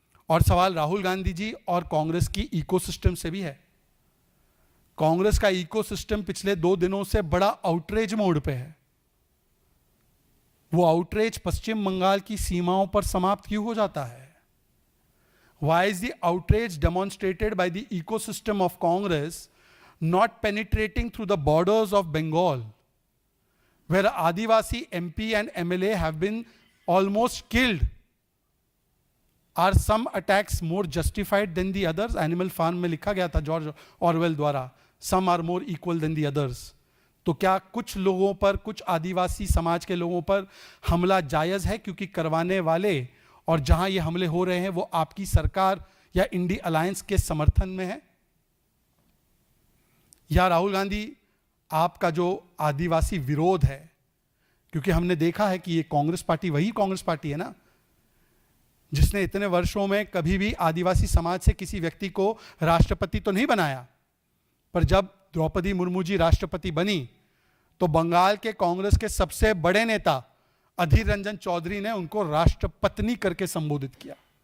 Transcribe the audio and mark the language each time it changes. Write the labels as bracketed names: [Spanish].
[Hindi] और सवाल राहुल गांधी जी और कांग्रेस की इकोसिस्टम से भी है। कांग्रेस का इकोसिस्टम पिछले 2 दिनों से बड़ा आउटरेज मोड पे है। वो आउटरेज पश्चिम बंगाल की सीमाओं पर समाप्त क्यों हो जाता है? [English] Why is the outrage demonstrated by the ecosystem of Congress not penetrating through the borders of Bengal, where Adivasi MP and MLA have been almost killed? Are some attacks more justified than the others? Animal Farm [Hindi] में लिखा गया था George Orwell द्वारा, [English] some are more equal than the others. [Hindi] तो क्या कुछ लोगों पर, कुछ आदिवासी समाज के लोगों पर हमला जायज है क्योंकि करवाने वाले और जहां ये हमले हो रहे हैं वो आपकी सरकार या इंडी अलायंस के समर्थन में है? या राहुल गांधी आपका जो आदिवासी विरोध है, क्योंकि हमने देखा है कि ये कांग्रेस पार्टी वही कांग्रेस पार्टी है ना जिसने इतने वर्षों में कभी भी आदिवासी समाज से किसी व्यक्ति को राष्ट्रपति तो नहीं बनाया, पर जब द्रौपदी मुर्मू जी राष्ट्रपति बनी तो बंगाल के कांग्रेस के सबसे बड़े नेता अधीर रंजन चौधरी ने उनको राष्ट्रपत्नी करके संबोधित किया।